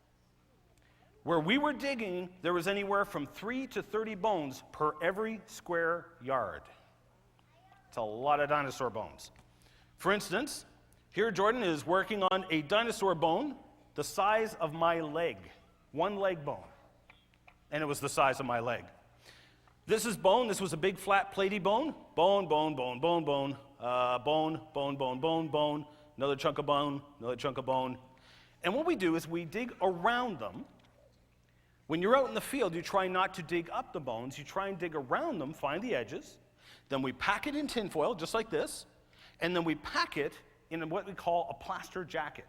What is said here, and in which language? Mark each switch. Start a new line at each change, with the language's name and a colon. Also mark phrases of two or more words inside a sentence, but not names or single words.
English: Where we were digging, there was anywhere from 3 to 30 bones per every square yard. It's a lot of dinosaur bones. For instance, here Jordan is working on a dinosaur bone the size of my leg. 1 leg bone. And it was the size of my leg. This is bone. This was a big flat platy bone. Bone, bone, bone, bone, bone. Bone, bone, bone, bone, bone. Another chunk of bone, another chunk of bone. And what we do is we dig around them. When you're out in the field, you try not to dig up the bones. You try and dig around them, find the edges. Then we pack it in tinfoil, just like this. And then we pack it in what we call a plaster jacket.